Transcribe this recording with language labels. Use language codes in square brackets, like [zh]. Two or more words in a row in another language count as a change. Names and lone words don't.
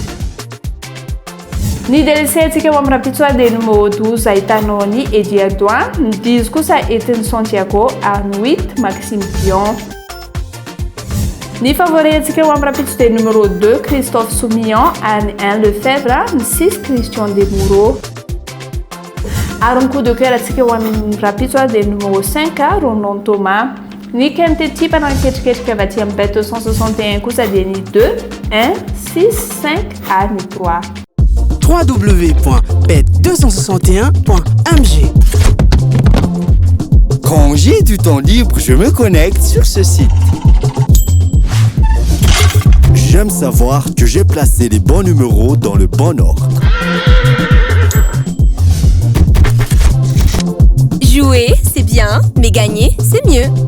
[mg] Ny DLC antsika ho amin'ny raha-pitsoa dia numéro 12 ahitanao ny Eddie Adoin, ny 10 kosa Etienne Santiago ary ny 8 Maxime Dion. Ny favori antsika ho amin'ny raha-pitso dia numéro 2 Christophe Soumillon ary ny 1 Lefebvre, ny 6 Christian Demuro. Ary ny [fr] coup de cœur [mg] antsika ho amin'ny raha-pitso dia numéro 5 Ronan Thomas. Ny quintet manaketriketrika avy aty amin'ny bet 261 kosa dia ny 2, 1, 6, 5 ary ny 3. www.bet261.mg. [fr] Quand j'ai du temps libre, je me connecte sur ce site. J'aime savoir que j'ai placé les bons numéros dans le bon ordre. Jouer, c'est bien, mais gagner, c'est mieux.